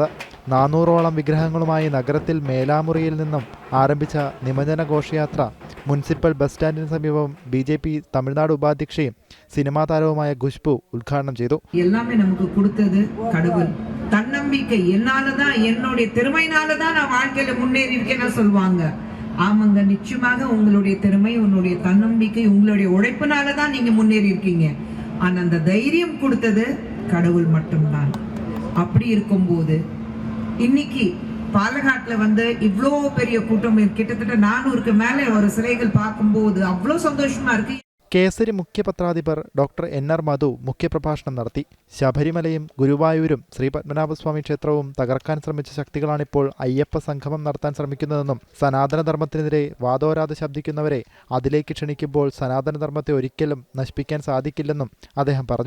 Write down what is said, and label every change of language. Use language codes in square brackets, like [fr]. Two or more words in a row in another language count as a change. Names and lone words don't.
[ml] 400ഓളം വിഗ്രഹങ്ങളുമായി നഗരത്തിൽ മേലാമുറിയിൽ നിന്നും ആരംഭിച്ച നിമജ്ജന ഘോഷയാത്ര മുനിസിപ്പൽ ബസ് സ്റ്റാൻഡിന് സമീപം BJP തമിഴ്നാട് ഉപാധ്യക്ഷയും സിനിമാ താരവുമായ ഖുശ്ബു ഉദ്ഘാടനം ചെയ്തു. [ta] எல்லாமே நமக்கு கொடுத்தது கடவுள். தன்னம்பிக்கை என்னாலதான் என்னுடைய திறமையினாலதான் நான் வாழ்க்கையில முன்னேறி இருக்கேன்னு சொல்லுவாங்க. ஆமாங்க, நிச்சயமாக உங்களுடைய திறமை, உங்களுடைய தன்னம்பிக்கை, உங்களுடைய உழைப்பினால தான் நீங்க முன்னேறி இருக்கீங்க. ஆனா அந்த தைரியம் கொடுத்தது கடவுள் மட்டும்தான். அப்படி இருக்கும்போது இன்னைக்கு பாலக்காட்டுல இவ்வளோ பெரிய கூட்டம், கிட்டத்தட்ட 400க்கு மேல ஒரு சிலைகள் பார்க்கும்போது அவ்வளோ சந்தோஷமா இருக்கு. [ml] കേസരി മുഖ്യപത്രാധിപർ ഡോക്ടർ NR മധു മുഖ്യപ്രഭാഷണം നടത്തി. ശബരിമലയും ഗുരുവായൂരും ശ്രീ പത്മനാഭസ്വാമി ക്ഷേത്രവും തകർക്കാൻ ശ്രമിച്ച ശക്തികളാണിപ്പോൾ അയ്യപ്പ സംഗമം നടത്താൻ ശ്രമിക്കുന്നതെന്നും സനാതനധർമ്മത്തിനെതിരെ വാതോരാതെ ശബ്ദിക്കുന്നവരെ അതിലേക്ക് ക്ഷണിക്കുമ്പോൾ സനാതനധർമ്മത്തെ ഒരിക്കലും നശിപ്പിക്കാൻ സാധിക്കില്ലെന്നും അദ്ദേഹം പറഞ്ഞു.